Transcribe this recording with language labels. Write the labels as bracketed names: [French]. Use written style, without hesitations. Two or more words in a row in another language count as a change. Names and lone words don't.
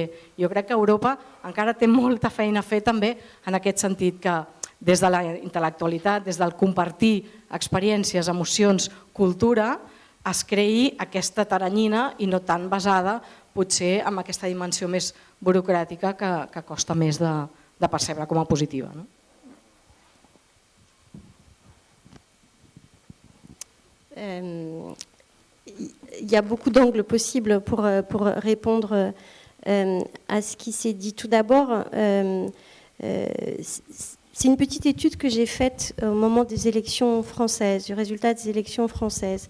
[Catalan] Jo crec que Europa encara té molta feina a fer també en aquest sentit, que des de la intel·lectualitat, des del compartir experiències, emocions, cultura, es creï aquesta taranyina i no tan basada potser en aquesta dimensió més burocràtica que costa més de percebre com a positiva. [French] Il y a beaucoup d'angles possibles pour répondre à ce qui s'est dit. Tout d'abord, c'est une petite étude que j'ai faite au moment des élections françaises, du résultat des élections françaises.